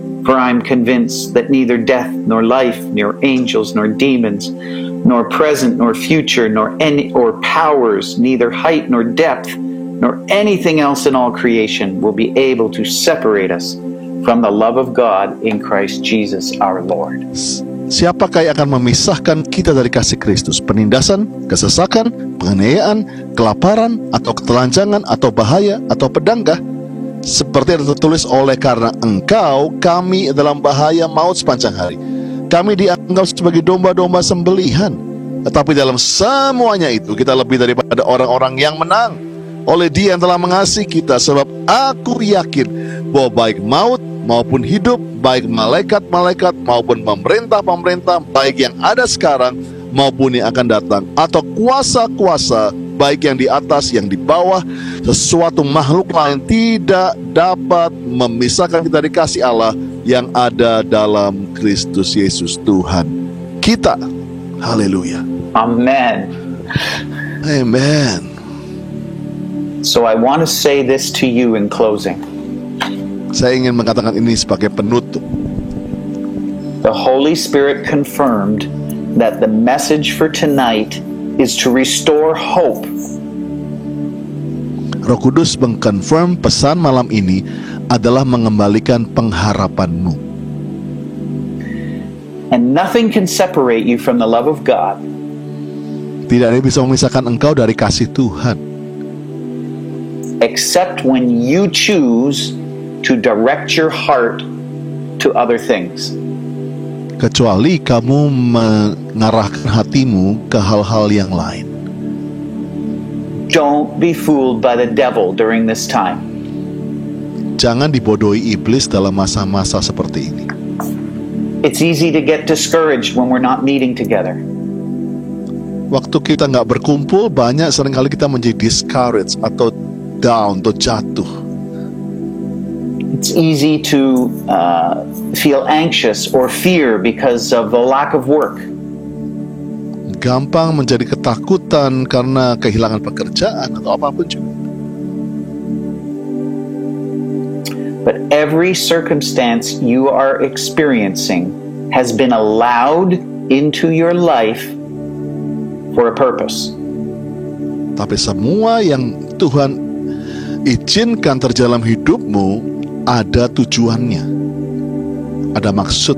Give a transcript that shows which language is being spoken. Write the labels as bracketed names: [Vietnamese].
[English] For I am convinced that neither death, nor life, nor angels, nor demons, nor present, nor future, nor powers, neither height nor depth, nor anything else in all creation will be able to separate us from the love of God in Christ Jesus our Lord. [Indonesian] Siapakah yang akan memisahkan kita dari kasih Kristus? Penindasan, kesesakan, penganiayaan, kelaparan, atau ketelanjangan, atau bahaya, atau pedangkah? Seperti yang tertulis, oleh karena engkau kami dalam bahaya maut sepanjang hari. Kami dianggap sebagai domba-domba sembelihan. Tetapi dalam semuanya itu kita lebih daripada orang-orang yang menang oleh Dia yang telah mengasihi kita. Sebab aku yakin bahwa baik maut maupun hidup, baik malaikat-malaikat maupun pemerintah-pemerintah, baik yang ada sekarang maupun yang akan datang, atau kuasa-kuasa, baik yang di atas, yang di bawah, sesuatu makhluk lain tidak dapat memisahkan kita dari kasih Allah yang ada dalam Kristus Yesus Tuhan kita. Haleluya. Amen. Amen. [English] So I want to say this to you in closing. [Indonesian] Saya ingin mengatakan ini sebagai penutup. [English] The Holy Spirit confirmed that the message for tonight is to restore hope. [Indonesian] Roh Kudus mengkonfirm pesan malam ini adalah mengembalikan pengharapanmu. [English] And nothing can separate you from the love of God. [Indonesian] Tidak ada yang bisa memisahkan engkau dari kasih Tuhan, [English] except when you choose to direct your heart to other things. [Indonesian] kecuali kamu mengarahkan hatimu ke hal-hal yang lain. [English] Don't be fooled by the devil during this time. [Indonesian] Jangan dibodohi iblis dalam masa-masa seperti ini. [English] It's easy to get discouraged when we're not meeting together. [Indonesian] Waktu kita nggak berkumpul, banyak seringkali kita menjadi discouraged atau down atau jatuh. [English] It's easy to feel anxious or fear because of the lack of work. [Indonesian] Gampang menjadi ketakutan karena kehilangan pekerjaan atau apapun juga. [English] But every circumstance you are experiencing has been allowed into your life for a purpose. [Indonesian] Tapi semua yang Tuhan izinkan terjadi dalam hidupmu ada tujuannya, ada maksud.